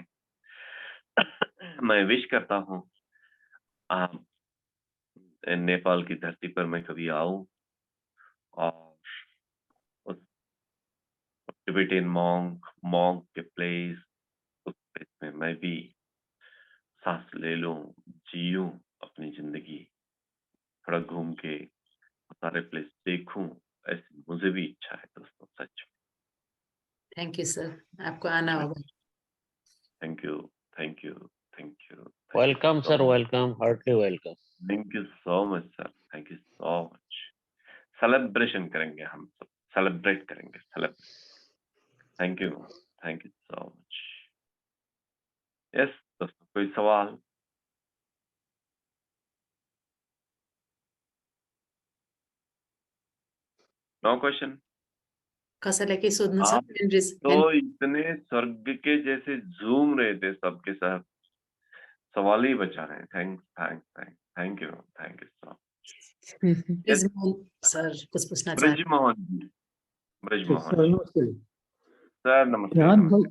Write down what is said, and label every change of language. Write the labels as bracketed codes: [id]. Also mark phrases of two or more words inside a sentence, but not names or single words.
[hi] मैं विश करता हूँ आप नेपाल की धरती पर मैं कभी आऊँ और उस [en] Tibetan monk [hi] के प्लेस, उस प्लेस में मैं भी सांस ले लूं, जीऊं अपनी जिंदगी, थोड़ा घूम के सारे प्लेस देखूं, ऐसी मुझे भी इच्छा है दोस्तों, सच। [en] thank you [hi] सर, आपको आना होगा। [en] Thank you, thank you, thank you, Welcome sir, welcome, heartly welcome. Thank you so much sir, thank you so much. [hi] सेलिब्रेशन करेंगे हम सब, सेलिब्रेट करेंगे, सेलिब्रेट। [en] Thank you so much. Yes [hi] दोस्तों, कोई सवाल? [en] No question? [ne] कसैलाई केही सोध्नु छ? [hi] आप तो इतने स्वर्ग के जैसे झूम रहे थे सबके साथ, सवाल ही बचा रहे हैं। [en] Thank you so much. [hi] प्लीज सर कुछ पूछना चाह रहे हैं। ब्रजमोहन जी, ब्रजमोहन सर जी। नमस्ते। सर नमस्ते।